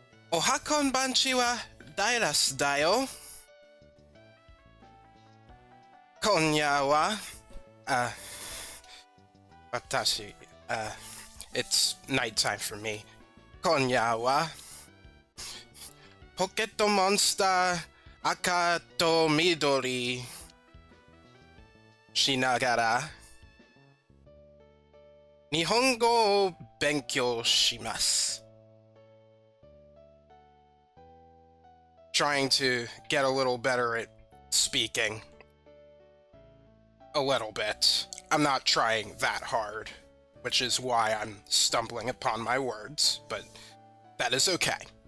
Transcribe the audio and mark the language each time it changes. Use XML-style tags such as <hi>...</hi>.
<ja>おはこんばんちは、ダイラスだよ。今夜は、uh, 私、</ja> <en>it's nighttime for me.</en> <ja>今夜は、ポケットモンスター赤と緑しながら、日本語を勉強します。</ja> <en>Trying to get a little better at speaking. A little bit. I'm not trying that hard, which is why I'm stumbling upon my words, but that is okay.</en>